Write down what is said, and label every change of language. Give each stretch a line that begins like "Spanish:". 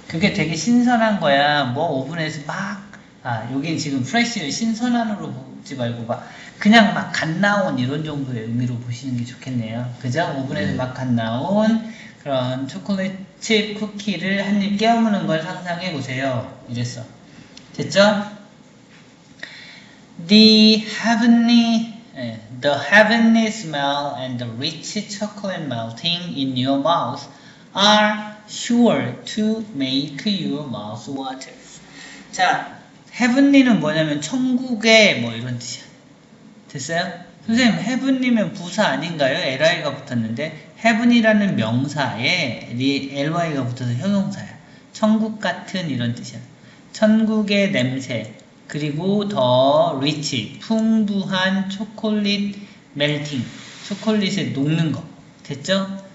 Korean: 그게 되게 신선한 거야. 뭐 오븐에서 막 여긴 지금 fresh 신선한으로 보지 말고 막 그냥 막 갓 나온 이런 정도의 의미로 보시는 게 좋겠네요. 그죠? 오븐에서 막 갓 나온 그런 초콜릿 칩 쿠키를 한 입 깨무는 걸 상상해 보세요. 이랬어. 됐죠?
English: The heavenly smell and the rich chocolate melting in your mouth are sure to make your mouth water.
Korean: 자, heavenly는 뭐냐면 천국의 뭐 이런 뜻이야. 됐어요? 선생님, heavenly면 부사 아닌가요? li가 붙었는데 heaven이라는 명사에 ly가 붙어서 형용사야. 천국 같은 이런 뜻이야. 천국의 냄새, 그리고 더 rich, 풍부한 초콜릿 melting, 초콜릿에 녹는 거. 됐죠?